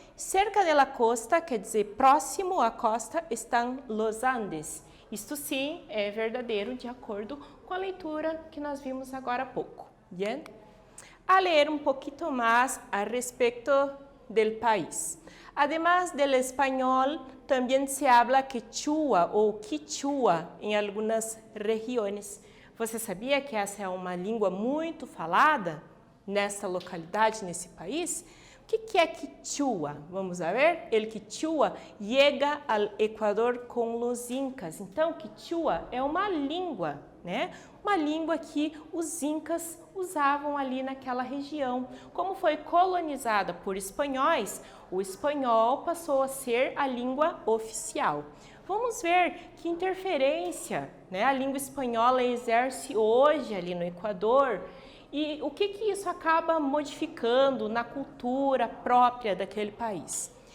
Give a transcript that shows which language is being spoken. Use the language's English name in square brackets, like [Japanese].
[Portuguese] Cerca da costa, quer dizer, próximo à costa, estão los Andes. Isto sim é verdadeiro de acordo com a leitura que nós vimos agora há pouco. [Spanish] Bien? [Portuguese] A ler um pouquinho mais a respeito do país. [Spanish] Además del español, también se habla quechua [Portuguese] ou quichua em algumas regiões. Você sabia que essa é uma língua muito falada nessa localidade, nesse país? O que é quichua? Vamos ver? [Spanish] El quichua llega al Equador [Portuguese] com [Spanish] los incas. [Portuguese] Então, quichua é uma língua, né? Uma língua que os incas usavam ali naquela região. Como foi colonizada por espanhóis, o espanhol passou a ser a língua oficial. Vamos ver que interferência, né, a língua espanhola exerce hoje ali no Equador e o que isso acaba modificando na cultura própria daquele país.